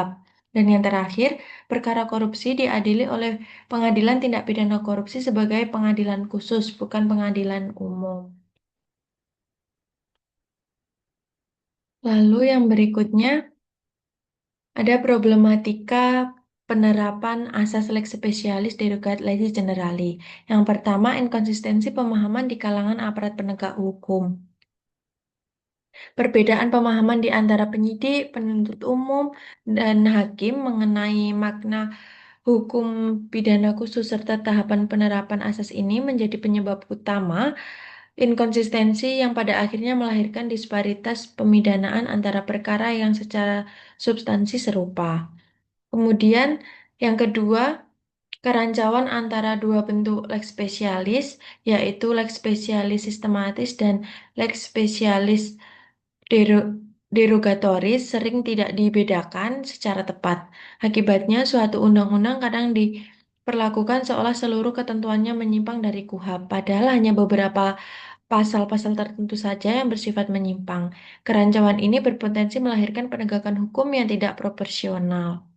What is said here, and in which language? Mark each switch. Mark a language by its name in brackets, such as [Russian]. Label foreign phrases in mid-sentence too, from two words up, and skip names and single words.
[Indonesian] Dan yang terakhir, perkara korupsi diadili oleh Pengadilan Tindak Pidana Korupsi sebagai pengadilan khusus, bukan pengadilan umum. Lalu yang berikutnya, ada problematika penerapan asas [Latin] lex specialis derogat legis generali. [Indonesian] Yang pertama, inkonsistensi pemahaman di kalangan aparat penegak hukum. Perbedaan pemahaman di antara penyidik, penuntut umum, dan hakim mengenai makna hukum pidana khusus serta tahapan penerapan asas ini menjadi penyebab utama inkonsistensi yang pada akhirnya melahirkan disparitas pemidanaan antara perkara yang secara substansi serupa. Kemudian yang kedua, kerancuan antara dua bentuk [Latin] lex specialis, [Indonesian] yaitu [Latin] lex specialis [Indonesian] sistematis dan [Latin] lex specialis dero- derogatoris [Indonesian] sering tidak dibedakan secara tepat. Akibatnya, suatu undang-undang kadang diperlakukan seolah seluruh ketentuannya menyimpang dari KUHP, padahal hanya beberapa pasal-pasal tertentu saja yang bersifat menyimpang. Kerancuan ini berpotensi melahirkan penegakan hukum yang tidak proporsional.